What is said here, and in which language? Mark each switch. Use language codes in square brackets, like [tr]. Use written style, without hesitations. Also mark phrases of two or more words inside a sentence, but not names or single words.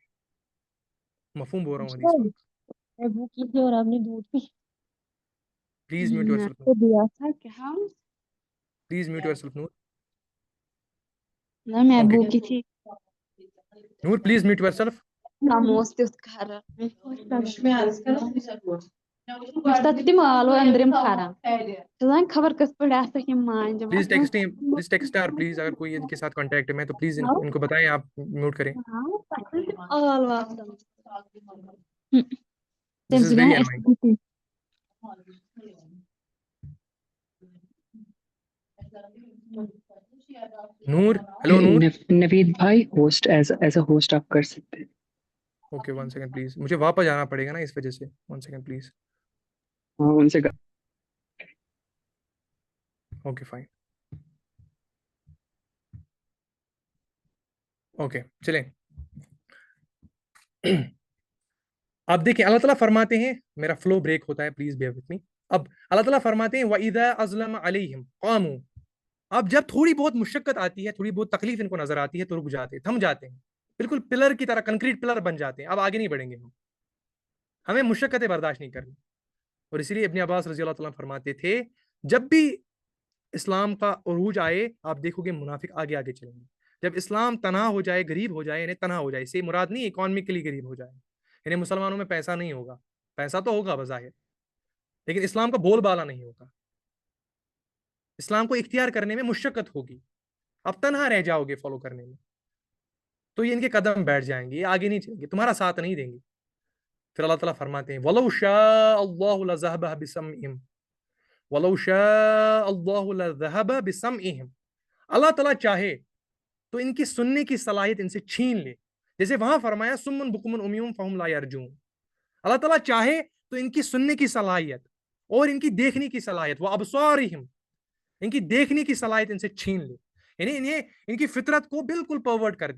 [ur] مفہوم بول رہا ہوں حدیث اچھا، کا. میں بھوکی تھی اور آپ نے دودھ پی. [en] please mute your [ur] میں [en] سیلف [ur] آپ نور. کو دیا تھا کیا؟ [en] please mute your self نور. [ur] نہ میں [en] اوکے [ur] بھوکی تھی. [en] نور please mute your self. [ks] ناموس تیُتھ کھران تم ٲلوٕ أنٛدرِم کھران زن خبر کِتھ پٲٹھۍ آسکھ یِم مانجہِ [en] please text [ur] یار پلیز, اگر کوئی ان کے ساتھ کانٹیکٹ میں ہے تو پلیز ان کو بتائیں, آپ میوٹ کریں. [ks] ٲلوٕ آسان [en] دس [ks] تمہِ [en] از [ks] سۭتۍ [en] ویری [ks] وۄنۍ [en] انوائنگ. [ks] أسۍ [ur] نور, ہیلو نور. نوید بھائی [en] host as a host [ur] آپ کر سکتے ہیں. [en] okay 1 second please, [ur] مجھے واپس جانا پڑے گا نا اس وجہ سے. [en] 1 second please. [ur] ہاں ان سے [en] okay fine. [ur] اوکے چلیں. اب دیکھیں اللہ تعالیٰ فرماتے ہیں, میرا [en] flow break [ur] ہوتا ہے, [en] please bear with me. [ur] اب اللہ تعالیٰ فرماتے ہیں [ar] وَإِذَا أَظْلَمَ عَلَيْهِمْ قَامُوا. [ur] اب جب تھوڑی بہت مشقت آتی ہے, تھوڑی بہت تکلیف ان کو نظر آتی ہے تو رک جاتے ہیں, تھم جاتے ہیں, بالکل پلر کی طرح, [en] concrete pillar [ur] بن جاتے ہیں. اب آگے نہیں بڑھیں گے ہمیں مشقتیں برداشت نہیں کرنی. اور اسی لیے ابن عباس رضی اللہ تعالیٰ فرماتے تھے جب بھی اسلام کا عروج آئے آپ دیکھو گے منافق آگے آگے چلیں گے. جب اسلام تنہا ہو جائے, غریب ہو جائے, یعنی تنہا ہو جائے, اسے مراد نہیں اکانومکلی غریب ہو جائے, یعنی مسلمانوں میں پیسہ نہیں ہوگا, پیسہ تو ہوگا بظاہر لیکن اسلام کا بول بالا نہیں ہوگا, اسلام کو اختیار کرنے میں مشقت ہوگی, اب تنہا رہ جاؤ گے فالو کرنے میں, تو یہ ان کے قدم بیٹھ جائیں گے, یہ آگے نہیں چلیں گے, تمہارا ساتھ نہیں دیں گے. پھر اللہ تعالیٰ فرماتے ہیں [ar] وَلَوْ شَاءَ اللَّهُ لَذَهَبَ بِسَمْعِهِمْ وَلَوْ شَاءَ اللَّهُ لَذَهَبَ بِسَمْعِهِمْ. [ur] اللہ تعالیٰ چاہے تو ان کی سننے کی صلاحیت ان سے چھین لے, جیسے وہاں فرمایا [ar] سمن بکمن امیون فہم لا یرجون. [ur] اللہ تعالیٰ چاہے تو ان کی سننے کی صلاحیت اور ان کی دیکھنے کی صلاحیت, وہ ابصارہم, ان کی دیکھنے کی صلاحیت ان سے چھین لے, یعنی ان کی فطرت کو بالکل پرورٹ کر دے.